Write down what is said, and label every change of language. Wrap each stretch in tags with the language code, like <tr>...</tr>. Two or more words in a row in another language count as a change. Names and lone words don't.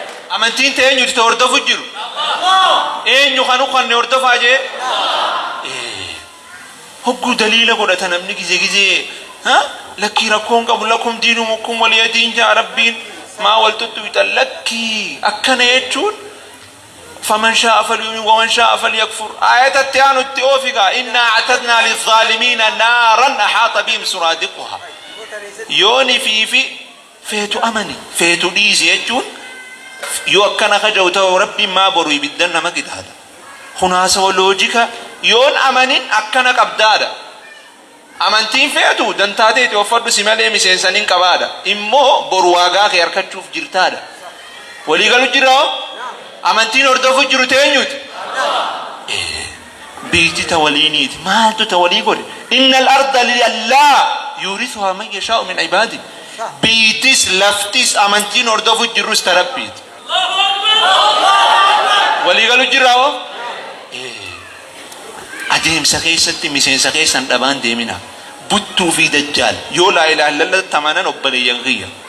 <om>Amantiin ta eenyuti ta hordofu jiru? Eenyu kan nu kanne hordofaa jee? Eh, hogguu daliila godhata namni gizee gizee, ha? Lakkii rakkoon qabu,</om> <ar>لكم دينكم ولي دين</ar> <om>jaa Rabbiin. Maa wal tuttuutan lakkii akkana jechuun,</om> <ar>فمن شاء فليؤمن ومن شاء فليكفر.</ar> <om>Aayata itti aanu itti oofigaa.</om> <ar>إنا أعتدنا للظالمين نارا أحاط بهم سرادقها.</ar> <om>Yooni fi fi feetu amani, feetu dhiisi jechuun yoo akkana kaja'u ta'u Rabbiin maa boru ibiddan nama qixaata. Kunaasoo loojika yoon amanin akkana qabdaadha. Amantiin feetu dantaa ta'eeti uffadhu si malee miseensan hin qabaadha. Immoo boru waagaa kee harkachuuf jirtaadha. Walii galu jira hoo? Amantiin hordofu jiru teenyuti. Eh, biitti ta waliiniiti. Maaltu ta walii godhe?</om> <ar>إن الأرض لله يورثها من يشاء من عباده.</ar> <om>Biittis laftis amantiin hordofu jirus ta Rabbiiti. Walii galu jira hoo? Eh, adeemsa keessatti miseensa keessan dhabaan deemina. Buttuu fi dajjaal yoo</om> <ar>لا إله إلا الله</ar> <om>tamanan obboleeyyan kiyya.</om>